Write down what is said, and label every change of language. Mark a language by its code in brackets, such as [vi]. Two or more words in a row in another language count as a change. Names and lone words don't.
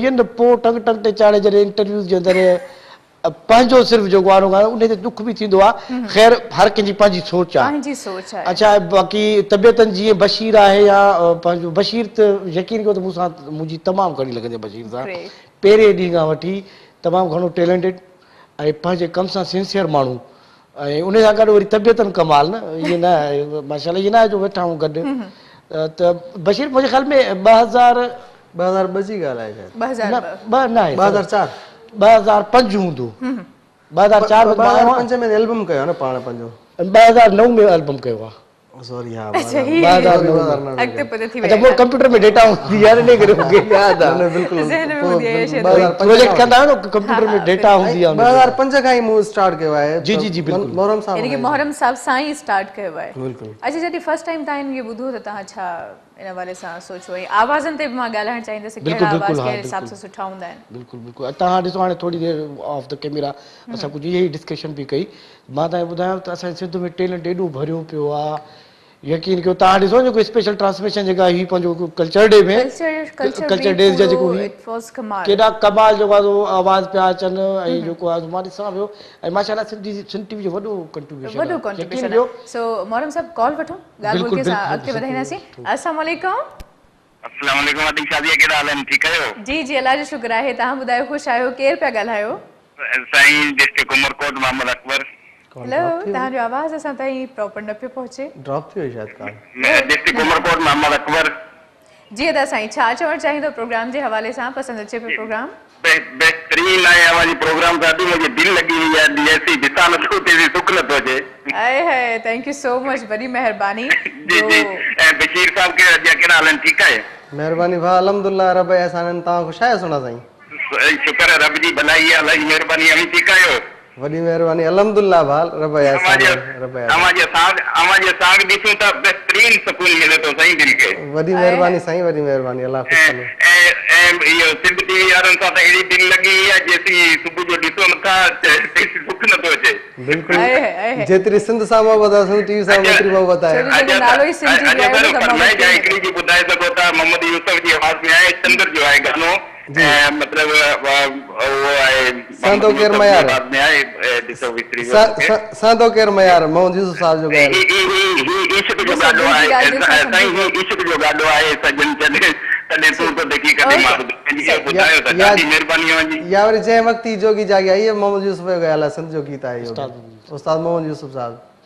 [sd] आहिनि न पोइ टंग टंग ते चाढ़े जॾहिं इंटरव्यूज़ जे अंदरि पंहिंजो सिर्फ़ु जो गानो ॻाल्हायो उन ते दुख बि थींदो आहे ख़ैर हर कंहिंजी पंहिंजी सोच आहे अच्छा बाक़ी तबियतनि जीअं बशीर आहे या पंहिंजो बशीर त यकीन कयो त मूंसां मुंहिंजी तमामु घणी लॻंदी आहे बशीर सां पहिरें ॾींहं खां वठी तमामु घणो टैलेंटेड ऐं पंहिंजे कम सां सिंसियर माण्हू ऐं उन सां गॾु वरी तबियतनि कमाल न इएं न माशाल्लाह इएं न आहे जो वेठा आहियूं गॾु त बशीर मुंहिंजे ख़्याल में 2000 जी ॻाल्हि आहे शायदि 2000 न आहे 2004 2005 हूंदो 2004 2005 में एल्बम कयो न पाण पंहिंजो 2009 में एल्बम कयो आहे सॉरी हा अच्छा ही 2009 अॻिते पते थी अच्छा विया वो कंप्यूटर में डेटा हूंदी आहे इन करे मूंखे यादि आहे न बिल्कुलु ज़हन में हूंदी आहे शायदि। 2005 प्रोजेक्ट कंदा आहियो न कंप्यूटर में डेटा हूंदी आहे 2005 खां ई मूं स्टार्ट कयो आहे जी, जी, जी, बिल्कुलु। मोहरम साहब यानी कि मोहरम साहब सां ई स्टार्ट कयो आहे। बिल्कुलु अच्छा जॾहिं [en] first time [sd] तव्हां इहो ॿुधो त तव्हां छा इन हवाले सां सोचो ऐं आवाज़नि ते बि मां ॻाल्हाइणु चाहींदसि कहिड़ा आवाज़ कहिड़े हिसाब सां सुठा हूंदा आहिनि। बिल्कुलु बिल्कुलु तव्हां ॾिसो हाणे थोरी देरि [en] off the camera [sd] असां कुझु इहे ई डिस्कशन बि कई मां तव्हांखे ॿुधायां त असांजे सिंध में टैलेंट एॾो भरियो पियो आहे यकीन कयो तव्हां ॾिसो जेको [en] special transmission [sd] जेका ही पंहिंजो [en] culture day [sd] में [en] culture days [sd] जा जेको हुई केॾा कमाल जेको आहे आवाज़ पिया अचनि ऐं जेको आहे मां ॾिसां पियो ऐं माशाल्लाह सिंध टीवी जो वॾो कंट्रीब्यूशन वॾो सो मोहरम साहब कॉल वठो ॻाल्हि ॿोल के सां अॻिते वधाईंदासीं। [ar] السلام عليكم. السلام عليكم [sd] आदिल शादिया कहिड़ा हाल आहिनि ठीकु आहियो? जी जी अल्लाह जो शुक्र आहे तव्हां ॿुधायो ख़ुशि आहियो केरु पिया ॻाल्हायो? साईं डिस्ट्रिक्ट उमरकोट मोहम्मद अकबर। हेलो तव्हांजो आवाज़ असां ताईं प्रॉपर न पियो पहुचे ड्रॉप थी वई शायदि का डिस्ट्रिक्ट उमरकोट मोहम्मद अकबर। जी अदा साईं छा चवणु चाहींदो प्रोग्राम जे हवाले सां पसंदि अचे पियो प्रोग्राम? बेहतरीन आहे आवाज़ी प्रोग्राम सां मुंहिंजी दिलि लॻी वई आहे ऐसी ॾिसां नथो ते सुख नथो अचे। आए हाय [en] thank you so much [sd] वॾी महिरबानी। जी जी ऐं बशीर साहब कहिड़ा हाल आहिनि ठीकु आहे? महिरबानी भाउ अल्हम्दुलिल्लाह रब एहसान तव्हां ख़ुशि आहियो सुना साईं? शुक्र आहे रब जी भलाई आहे अलाही महिरबानी अमी ठीकु आहियो? वॾी महिरबानी अल्हम्दुलिल्लाह भाउ रब एहसान अमाजे साग ॾिसूं त बहितरीन सुकून मिले थो साईं दिलि खे। वॾी महिरबानी साईं वॾी महिरबानी अल्लाह ख़ुशि करे। ऐं इहो सिंध टीवी वारनि सां त अहिड़ी दिलि लॻी आहे जेसी सुबुह जो ॾिसो नथा सुख नथो अचे। बिल्कुलु जेतिरी सिंध सां मोहबत आहे सिंध टीवी सां ओतिरी मोहबत आहे। हिकिड़ी जी ॿुधाए सघो था मोहम्मद यूसुफ जी आवाज़ में आहे चंद्र जो आहे गानो मतलब वो आहे संतो केर मयार में आहे ॾिसो विसरी संतो केर मयार मोहम्मद यूसुफ साहब जो गानो इश्क जो गानो आहे साईं इश्क जो गानो आहे सजन चले तॾहिं तूं तो देखी कॾहिं मां ॿुधायो त ॾाढी महिरबानी आहे या वरी जंहिं वक़्तु ई जोगी जागी आई है मोहम्मद यूसुफ जो ॻाल्हि आहे सिंध जो गीत आहे उस्ताद मोहम्मद यूसुफ साहब।